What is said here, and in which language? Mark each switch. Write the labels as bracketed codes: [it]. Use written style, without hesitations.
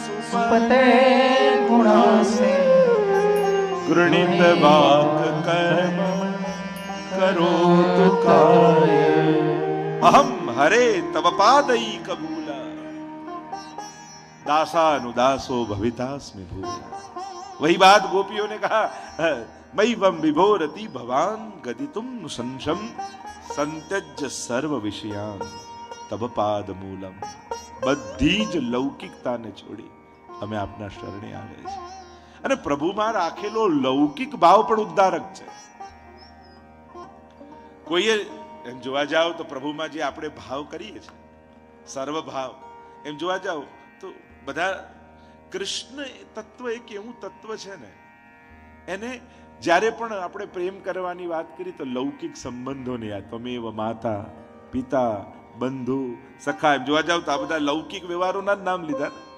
[sa] સુપતે ગુણાસે ગૃણીત વાક કર્મ કરોતુ કાય. અહમ હરે તવ પાદૈકમૂલ दासानुदासो भवितास्मि भूय. [hi] वही बात गोपियों ने कहा, [sa] मैवम विभोरति भवान गदितुम संशम संत्यज्य सर्व विषयान तब पाद मूलम. [gu] બધી જ લૌકિકતાને છોડી અમે આપના શરણે આવ્યા છીએ. અને પ્રભુમાં રાખેલો લૌકિક ભાવ પણ ઉદ્ધારક છે. કોઈએ એમ જોવા જાવ તો પ્રભુમાં જે આપણે ભાવ કરીએ છીએ, સર્વ ભાવ, એમ જોવા જાવ તો બધા કૃષ્ણ તત્વ એક એવું તત્વ છે ને, એને જ્યારે પણ આપણે પ્રેમ કરવાની વાત કરી તો લૌકિક સંબંધોને યાદ, ત્વમેવ માતા પિતા બંધુ સખા, એમ જોવા જાવ તો આ બધા લૌકિક વ્યવહારોના જ નામ લીધા.